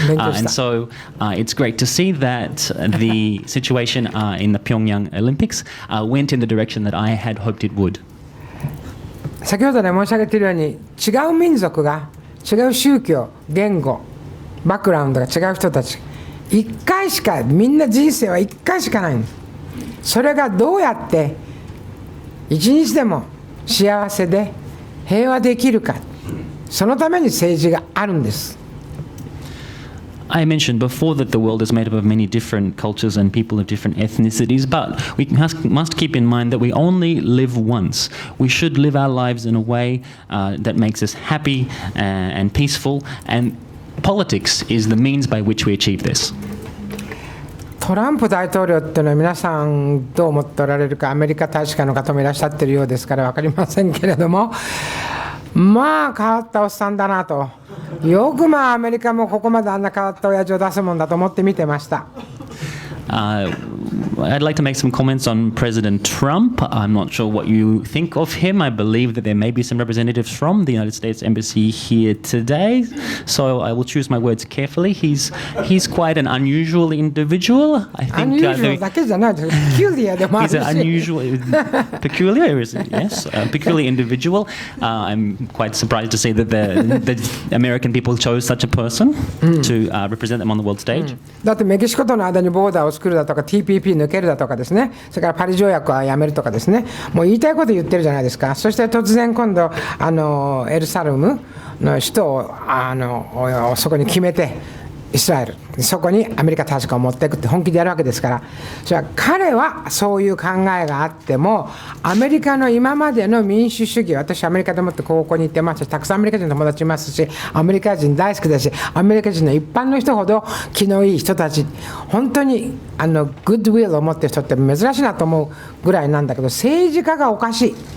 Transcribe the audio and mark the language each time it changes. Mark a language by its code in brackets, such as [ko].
[en] And so it's great to see that the situation in the Pyongyang Olympics went in the direction that I had hoped it would. [ja] 先ほどね申し上げているように違う民族が違う宗教、言語、バックグラウンドが違う人たち一回しかみんな人生は一回しかないんです。それがどうやって一日でも幸せで平和できるかそのために政治があるんです。 [en] I mentioned before that the world is made up of many different cultures and people of different ethnicities, but we must keep in mind that we only live once. We should live our lives in a way that makes us happy and peaceful, and politics is the means by which we achieve this. [ja] トランプ大統領っていうのは皆さんどう思っておられるか、アメリカ大使館の方もいらっしゃってるようですから分かりませんけれども、まあ変わったおっさんだなと、よくまあアメリカもここまであんな変わった親父を出すもんだと思って見てました。 [en] I'd like to make some comments on President Trump. I'm not sure what you think of him. I believe that there may be some representatives from the United States Embassy here today, so I will choose my words carefully. He's quite an unusual individual. I think [ja] unusual だけじゃないです。peculiar でもあるし。 [en] He's an unusual, peculiar, is it? Yes, a peculiar individual. I'm quite surprised to see that the American people chose such a person to represent them on the world stage. [ja] だってメキシコとの間にボーダーを作るだとか TPP 抜けるだとかですね、それからパリ条約はやめるとかですね、もう言いたいこと言ってるじゃないですか。そして突然今度エルサレムの首都をそこに決めてイスラエルそこにアメリカ大使館を持っていくって本気でやるわけですから、それは彼はそういう考えがあってもアメリカの今までの民主主義、私アメリカでもって高校に行ってますし、たくさんアメリカ人の友達いますし、アメリカ人大好きだし、アメリカ人の一般の人ほど気のいい人たち、本当にグッドウィルを持ってる人って珍しいなと思うぐらいなんだけど、政治家がおかしい。